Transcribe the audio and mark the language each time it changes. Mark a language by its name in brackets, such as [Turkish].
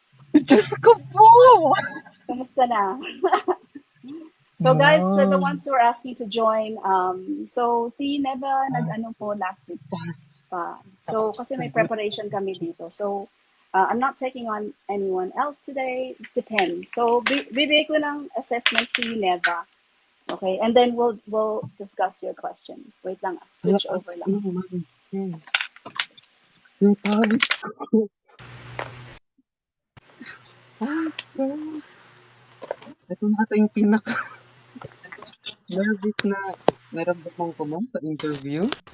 [Filipino] Diyos ko po! Kamusta na? [English] So guys, so the No. ones who are asking to join, so si Neva [Filipino] nag-ano po last week pa- pa. So kasi may preparation kami dito. [English] So I'm not taking on anyone else today. Depends. [Filipino] So bibigay ko ng assessment si Neva. [English] Okay, and then we'll discuss your questions. [Filipino] Wait lang, Hala, [English] switch over lang. [Filipino] ano naman? Yung pawis ko. Oh, God. Ito na ata yung pinaka-nervous na naramdaman ko, ma'am, sa interview.